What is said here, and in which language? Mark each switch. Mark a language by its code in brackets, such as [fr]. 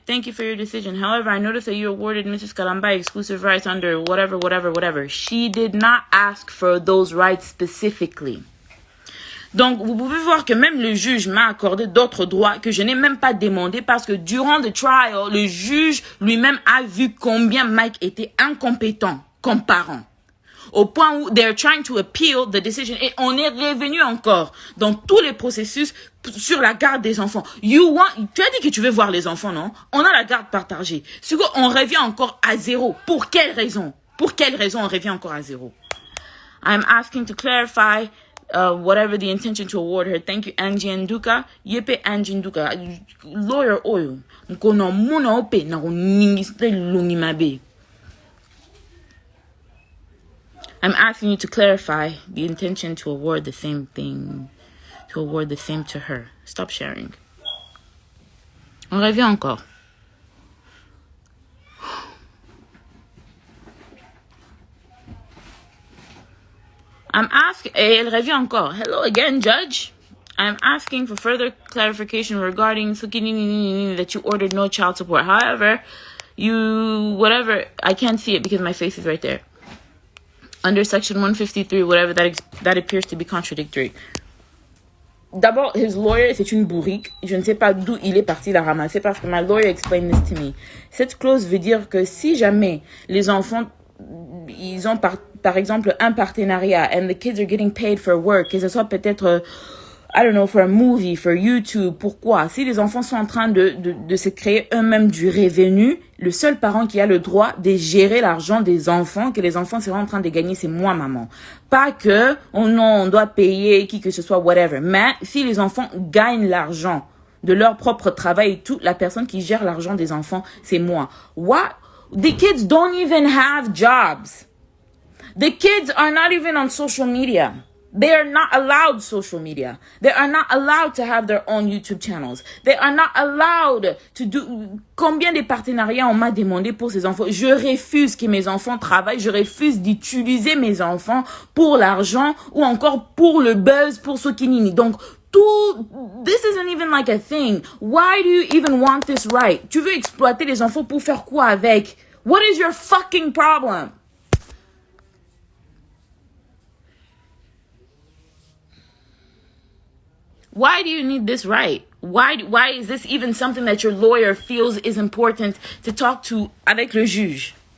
[en] Thank you for your decision. However, I noticed that you awarded Mrs. Kalamba exclusive rights under whatever. She did not ask for those rights specifically. [fr] Donc, vous pouvez voir que même le juge m'a accordé d'autres droits que je n'ai même pas demandé parce que durant le trial, le juge lui-même a vu combien Mike était incompétent comme parent. Au point où [en] they're trying to appeal the decision. [fr] Et on est revenu encore dans tous les processus sur la garde des enfants. Tu as dit que tu veux voir les enfants, non? On a la garde partagée. On revient encore à zéro. Pour quelle raison? On revient encore à zéro? [en] I'm asking to clarify whatever the intention to award her. Thank you, Angie Nduka. Yepe Angie Nduka. Lawyer oil. Mkono muna ope na uningiste lungimabe. I'm asking you to clarify the intention to award the same thing, to award the same to her. Stop sharing. [fr] On revient encore. [en] I'm asking, [fr] elle revient encore. [en] Hello again, Judge. I'm asking for further clarification regarding that you ordered no child support. However, I can't see it because my face is right there. Under section 153, whatever, that appears to be contradictory. [fr] D'abord, [en] his lawyer, [fr] c'est une bourrique. Je ne sais pas d'où il est parti la ramasser parce que [en] my lawyer explained this to me. [fr] Cette clause veut dire que si jamais les enfants ils ont par exemple un partenariat [en] and the kids are getting paid for work, [fr] que ce soit peut-être [en] I don't know, for a movie, for YouTube. [fr] Pourquoi? Si les enfants sont en train de se créer eux-mêmes du revenu, le seul parent qui a le droit de gérer l'argent des enfants, que les enfants seront en train de gagner, c'est moi, maman. Pas que, oh non, on doit payer qui que ce soit, whatever. Mais si les enfants gagnent l'argent de leur propre travail et tout, la personne qui gère l'argent des enfants, c'est moi. [en] What? The kids don't even have jobs. The kids are not even on social media. They are not allowed social media. They are not allowed to have their own YouTube channels. They are not allowed to do... [fr] Combien de partenariats on m'a demandé pour ces enfants? Je refuse que mes enfants travaillent. Je refuse d'utiliser mes enfants pour l'argent ou encore pour le buzz, pour ce qui n'est. Donc, [en] this isn't even like a thing. Why do you even want this right? [fr] Tu veux exploiter les enfants pour faire quoi avec? [en] What is your fucking problem? Why do you need this right? Why is this even something that your lawyer feels is important to talk to [fr] avec le juge?